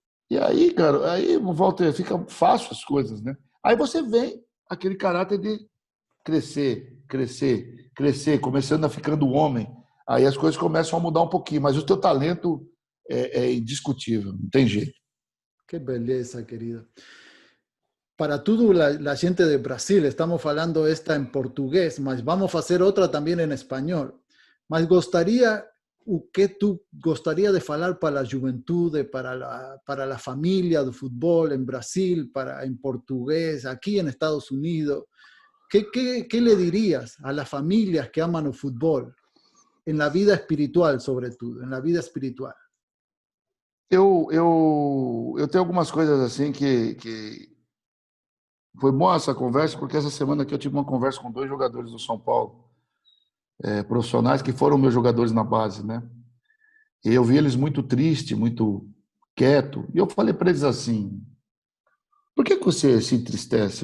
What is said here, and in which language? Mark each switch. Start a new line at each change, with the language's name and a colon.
Portuguese: E aí, cara, aí, Walter, fica fácil as coisas, né? Aí você vem aquele caráter de crescer, começando a ficando homem. Aí as coisas começam a mudar um pouquinho, mas o teu talento é indiscutível, não tem jeito. Que beleza, querido.
Spanish: Para toda la gente de Brasil, estamos hablando esta en portugués, mas vamos a hacer otra también en español.
Portuguese: Mas o que tú gostaria de falar para a juventude,
Spanish: para la familia
Portuguese: do fútbol en Brasil, en portugués, aquí en Estados Unidos?
Spanish: ¿Qué le dirías a las familias que aman el fútbol, en la vida espiritual sobre todo, en la vida espiritual?
Portuguese: Eu tenho algumas coisas assim que foi boa essa conversa, porque essa semana aqui eu tive uma conversa com 2 jogadores do São Paulo, profissionais que foram meus jogadores na base, né? E eu vi eles muito tristes, muito quieto. E eu falei para eles assim: por que você se entristece?